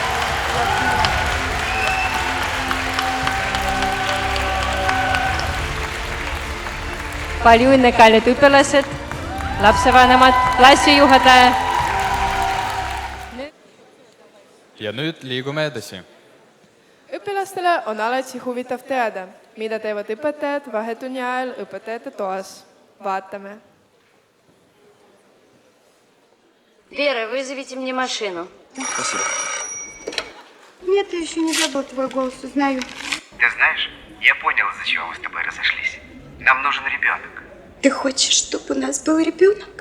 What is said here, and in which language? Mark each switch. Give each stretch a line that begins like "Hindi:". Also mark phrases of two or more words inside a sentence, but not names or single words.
Estonian: palju õnne, kallid õpilased, lapsevanemad, klassijuhataja. ja nüüd liigume edasi. õpilastele on alati huvitav teada, mida teevad õpetajad vahetunni ajal õpetajate toas. Vaatame.
Russian: Вера, вызовите мне машину. Спасибо. Нет, я еще не забыл твой голос, узнаю. Ты знаешь, я понял, из-за чего мы с тобой разошлись. Нам нужен ребенок. Ты хочешь, чтобы у нас был ребенок?